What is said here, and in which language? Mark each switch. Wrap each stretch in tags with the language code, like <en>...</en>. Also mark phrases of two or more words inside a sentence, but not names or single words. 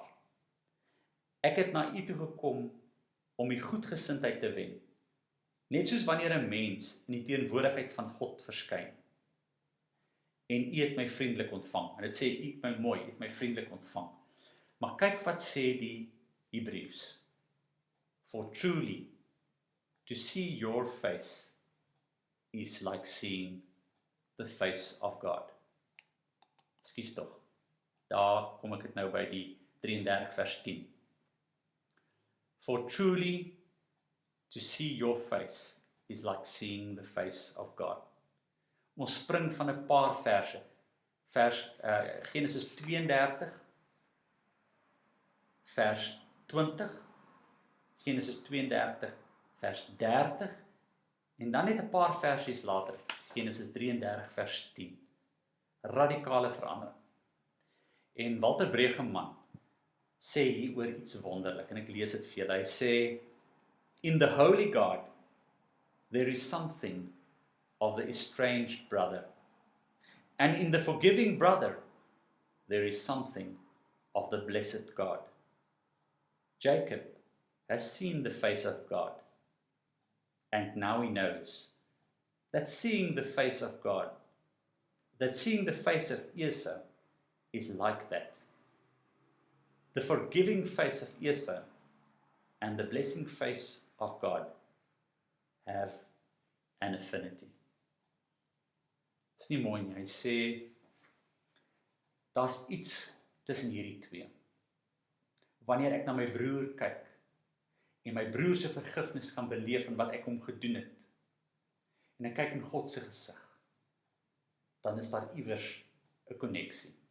<af>Ek het na u toe gekom om u goedgesindheid te wen, Net soos wanneer 'n mens in die teenwoordigheid van God verskyn. En u het my vriendelik ontvang. En dit sê u het my mooi, u het my vriendelik ontvang. Maar kyk wat sê die Hebreërs.</af> <en>For truly, to see your face is like seeing the face of God.</en> <af>Ekskuus tog. Daar kom ek dit nou by die 33 vers 10.</af> <en>For truly, to see your face is like seeing the face of God.</en> <af>Ons spring van 'n paar verse. Genesis 32, vers 20, Genesis 32, vers 30, en dan net 'n paar versies later, Genesis 33, vers 10. Radikale verandering. En Walter Bregeman sê hier oor iets wonderlik, en ek lees dit vir julle. Hy sê,</af> <en>in the holy God, there is something of the estranged brother. And in the forgiving brother, there is something of the blessed God. Jacob has seen the face of God, and now he knows that seeing the face of God, that seeing the face of Esau is like that. The forgiving face of Esau and the blessing face of God have an affinity.</en> <af>Dis nie mooi nie. Hy sê, daar's iets tussen hierdie twee. Wanneer ek na my broer kyk, en my broer se vergifnis kan beleef in wat ek hom gedoen het, en ek kyk in God se gesig, dan is daar iewers 'n koneksie.</af>